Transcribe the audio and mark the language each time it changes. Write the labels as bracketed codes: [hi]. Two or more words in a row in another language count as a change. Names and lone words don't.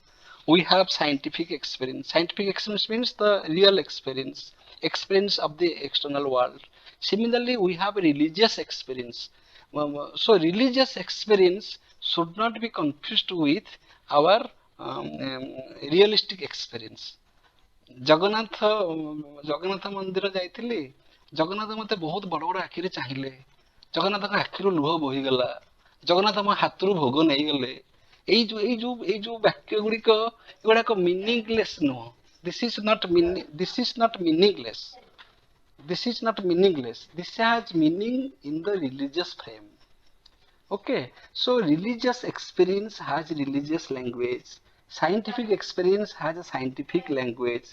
[en] We have scientific experience. Scientific experience means the real experience, experience of the external world. Similarly, we have religious experience. So religious experience should not be confused with our realistic experience. [or] ଜଗନ୍ନାଥ ମନ୍ଦିର ଯାଇଥିଲି, ଜଗନ୍ନାଥ ମତେ ବହୁତ ବଡ ବଡ ଆଖିରେ ଚାହିଁଲେ, ଜଗନ୍ନାଥଙ୍କ ଆଖିରୁ ଲୁହ ବୋହିଗଲା, ଜଗନ୍ନାଥ ମୋ ହାତରୁ ଭୋଗ ନେଇଗଲେ। ଏଇ ଯୋଉ ବାକ୍ୟ ଗୁଡିକ ଏଗୁଡାକ ମିନିଙ୍ଗଲେସ୍ ନୁହଁ। [en] This is not meaningless. This has meaning in the religious frame. Okay, so religious experience has religious language, scientific experience has a scientific language.